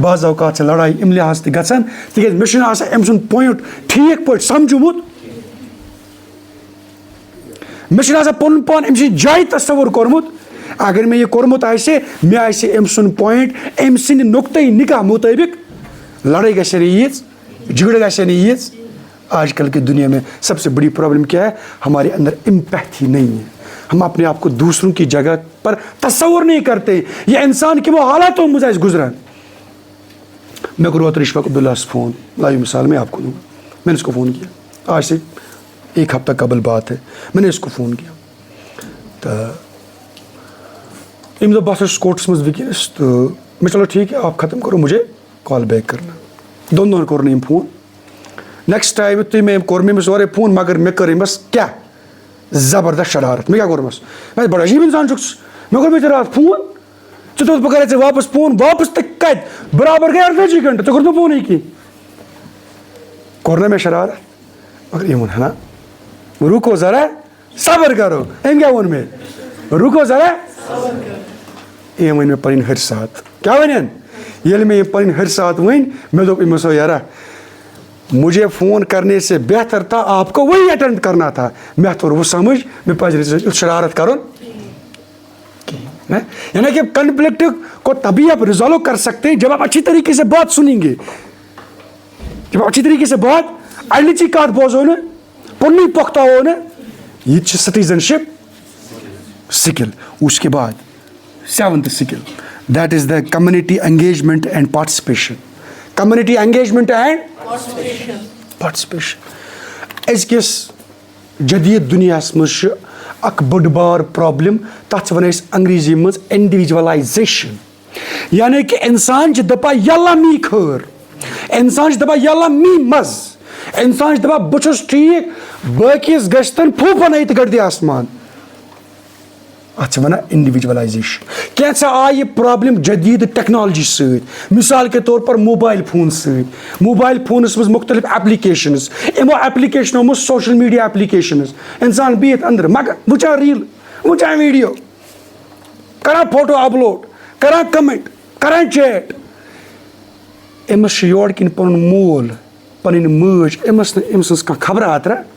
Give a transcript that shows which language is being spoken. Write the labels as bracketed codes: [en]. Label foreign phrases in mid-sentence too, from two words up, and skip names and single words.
[ks] بعض اوقات چھِ لڑایہِ امہِ لحاظ تہِ گژھان تِکیازِ مےٚ چھُنہٕ آسان أمۍ سُنٛد پویِنٹ ٹھیٖک پٲٹھۍ سمجھومُت، مےٚ چھُنہٕ آسان پنُن پان أمۍ سٕنٛدِ جایہِ تصور کوٚرمُت، اگر مےٚ یہِ کوٚرمُت آسہِ مےٚ آسہِ أمۍ سُنٛد پویِنٹ أمۍ سٕنٛدِ نقطۂ نِگاہ مطٲبق، لڑٲے گژھِ ہے نہٕ ییٖژ، جھگڑٕ گژھِ ہے نہٕ ییٖژ۔ [ur] آج کل کی دنیا میں سب سے بڑی پرابلم کیا ہے؟ ہمارے اندر امپیتھی نہیں ہے، ہم اپنے آپ کو دوسروں کی جگہ پر تصور نہیں کرتے، یہ انسان کی وہ حالاتوں میں [ks] آسہِ گزران۔ [ur] میں کو روت اشفاق عبداللہ سے فون، لائیو مثال میں آپ کو دوں گا، میں نے اس کو فون کیا، آج سے 1 ہفتہ قبل بات ہے، میں نے اس کو فون کیا تو [ks] امہِ دۄہ بہٕ ہسا کورٹس منٛز وٕنکیٚنس تہٕ مےٚ [ur] چلو ٹھیٖک ہے آپ ختم کرو مجھے کال بیک کرنا، [ks] 2 دۄہن کوٚر نہٕ أمۍ فون، [en] next time [ks] یُتھُے مےٚ أمۍ کوٚر مےٚ أمِس اورَے فون، مگر مےٚ کٔر أمِس کیٛاہ زبردست شرارت، مےٚ کیٛاہ کوٚرمَس، مےٚ بڑٕ عجیٖب اِنسان چھُکھ ژٕ، مےٚ کوٚر ژےٚ راتھ فون، ژٕ دوٚپُتھ بہٕ کَرے ژےٚ واپس فون، واپس تہِ کَتہِ، برابر گٔے 48 گھنٹہٕ، ژےٚ کوٚرُتھ نہٕ فونٕے کینٛہہ، کوٚر نا مےٚ شرارت، مگر أمۍ ووٚن ہنا رُکو [ur] ذرا صبر کرو، [ks] أمۍ کیٛاہ ووٚن مےٚ رُکو ذرا، أمۍ ؤنۍ مےٚ پنٕنۍ حرصات، کیٛاہ وَنٮ۪ن، ییٚلہِ مےٚ یِم پنٕنۍ حرصات ؤنۍ مےٚ دوٚپ أمِس ہو یارا [ur] مجھے فون کرنے سے بہتر تھا آپ کو وہی اٹینڈ کرنا تھا، [ks] مےٚ توٚر وۄنۍ سمجھ مےٚ پزِ نہٕ ژےٚ سۭتۍ یُتھ شرارت کرُن کہیٖنۍ، [ur] یعنی کہ کنفلکٹ کو تبھی آپ ریزالو کر سکتے ہیں جب آپ اچھی طریقے سے بات سنیں گے، جب آپ اچھی طریقے سے بات [ks] اڈلچی کتھ بوزو نا، پنٕنُے پۄختاوو نا، یہ چھِ [en] citizenship skill. [ur] اس کے بعد [en] 7th skill, that is the community engagement and participation, community engagement and participation. [ks] أزکِس جدید دنیاہس منٛز چھِ اکھ بٔڑ بار پرابلم، تتھ چھِ ونان أسۍ انگریزی منٛز انڈیویجولایزیشن، یعنی کہ انسان چھِ دپان یلہ می خٲر، انسان چھِ دپان یلہ می مزٕ، انسان چھِ دپان بہٕ چھُس ٹھیٖک باقیس گژھِ تن پھوٗپھنٕے تہٕ گردِ آسمان، اتھ چھِ ونان انڈیویجولایزیشن۔ کینٛژھا آیہِ پرابلم جدید ٹیکنالوجی سۭتۍ، [ur] مثال کے طور پر [en] mobile phone [ks] سۭتۍ، موبائل فونس منٛز مختلف ایپلکیشنز، یِمو ایپلکیشنو منٛز [en] social media applications, [ks] انسان بِہِتھ أنٛدرٕ مگر وٕچھان ریٖل، وٕچھان ویڈیو، کران [en] photo upload, [ks] کران کمنٹ، کران چیٹ، أمِس چھُ یورٕ کِنۍ پنُن مول پنٕنۍ مٲج، أمِس نہٕ أمۍ سٕنٛز کانٛہہ خبرا اترا،